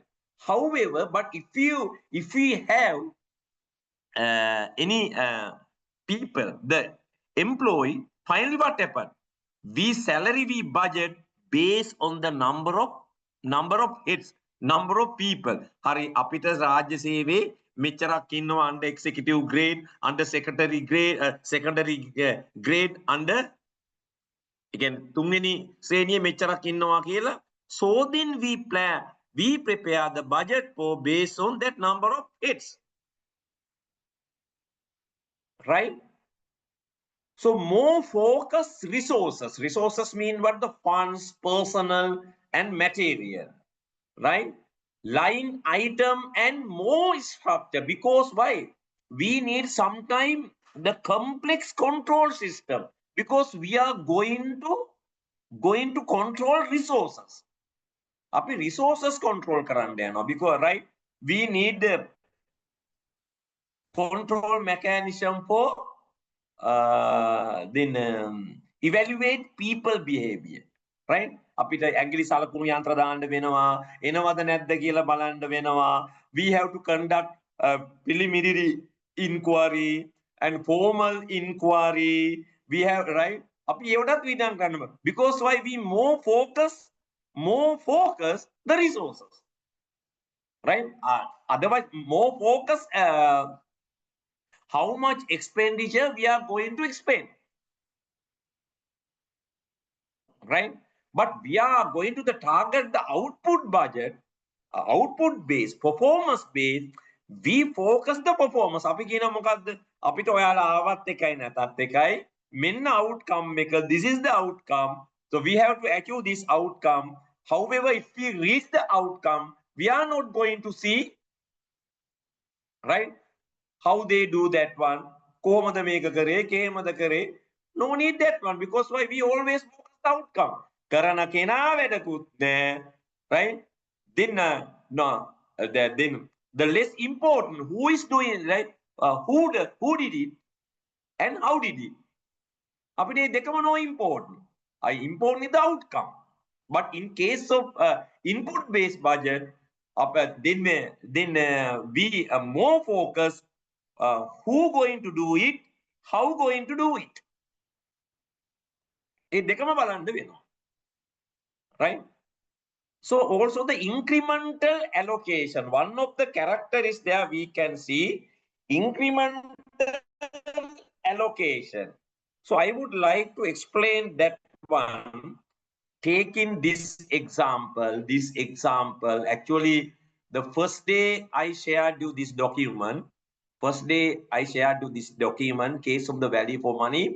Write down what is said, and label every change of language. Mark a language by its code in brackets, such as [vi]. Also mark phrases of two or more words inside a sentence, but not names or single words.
[en] However, but if we have any people, the employee, finally what happened? We budget based on the number of heads, number of people. [si] හරි අපිට රාජ්‍ය සේවෙ මෙච්චරක් ඉන්නවා [en] under executive grade, under secondary grade, under Again, [si] තුන්වෙනි ශ්‍රේණියේ මෙච්චරක් ඉන්නවා කියලා. [en] So then we prepare the budget for based on that number of heads. Right? So more focused resources. Resources mean what? The funds, personnel, and material. Right? Line item and more structure. Because why? We need sometime the complex control system. Because we are going to control resources. [si] Api [en] resources control [si] කරන්න යනවා. [en] Because right, we need the control mechanism for then evaluate people behavior. Right? [si] අපිට ඇගිලි සලකුණු යන්ත්‍ර දාන්න වෙනවා. එනවද නැද්ද කියලා බලන්න වෙනවා. [en] We have to conduct preliminary inquiry and formal inquiry. We have right. [si] අපි ඒවටත් විඳන් ගන්නවා. [en] Because why we more focus the resources. Right? Otherwise, more focus how much expenditure we are going to expend. Right? But we are going to target the output budget, output based, performance based. We focus the performance. [si] අපි කියන මොකද්ද? අපිට ඔයාලා ආවත් එකයි නැතත් එකයි. මෙන්න outcome එක. [en] This is the outcome. So we have to achieve this outcome. However, if we reach the outcome, we are not going to see, right, how they do that one. කොහොමද මේක කරේ, කේමද කරේ. No need that one, because why? We always focus the outcome. කරන කෙනා වැඩකුත් නැහැ. Right? Then then the less important, who is doing, right? Who did it and how did it? [si] අපිට දෙකම [en] no important. Important is the outcome. But in case of input based budget, then we are more focused who going to do it, how going to do it. [si] ඒ දෙකම බලන්න වෙනවා. [en] Right? So also the incremental allocation, one of the characteristics there we can see incremental allocation. So I would like to explain that one, taking this example, actually the first day I shared you this document, case of the value for money.